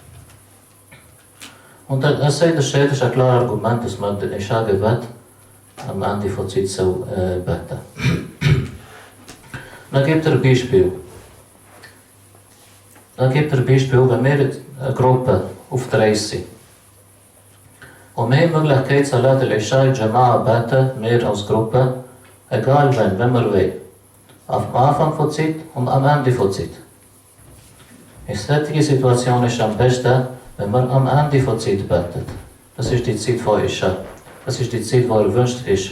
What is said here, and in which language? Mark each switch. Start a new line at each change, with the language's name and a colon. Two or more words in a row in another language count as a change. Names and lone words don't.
German: Und er sagt, das ist ein klares Argument, dass man den Isha-Gebet am Ende von der Zeit so beten. Dann gibt er ein Beispiel. Wenn wir eine Gruppe auf 3 sind. Und wir haben die Möglichkeit,
Arabic: صلاة العشاء جماعة
German: beten, wir als Gruppe, egal wenn wir wollen. Am Anfang von der Zeit und am Ende von der Zeit. In solchen Situation ist es am besten, wenn man am Ende von der Zeit betet. Das ist die Zeit von Isha. Das ist die Zeit, die erwünscht ist.